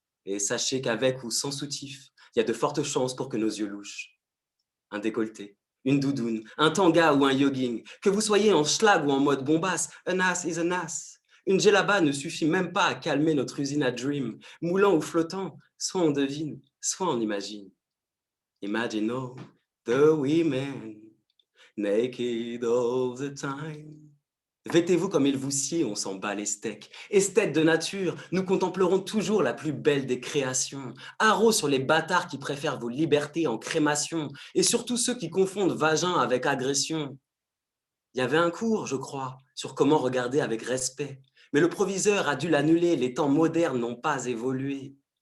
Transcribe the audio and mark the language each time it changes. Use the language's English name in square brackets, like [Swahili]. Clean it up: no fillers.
[French] Et sachez qu'avec ou sans soutif, il y a de fortes chances pour que nos yeux louchent. Un décolleté, une doudoune, un tanga ou un jogging, que vous soyez en schlag ou en mode bombasse, [English] an ass is an ass. [French] Une djellaba ne suffit même pas à calmer notre usine à dream. Moulant ou flottant, soit on devine, soit on imagine. [English] Imagine all the women naked all the time. [French] Vêtez-vous comme il vous sied, on s'en bat les steaks. Esthètes de nature, nous contemplerons toujours la plus belle des créations. Haro sur les bâtards qui préfèrent vos libertés en crémation, et surtout ceux qui confondent vagin avec agression. Il y avait un cours, je crois, sur comment regarder avec respect, mais le proviseur a dû l'annuler, les temps modernes n'ont pas évolué.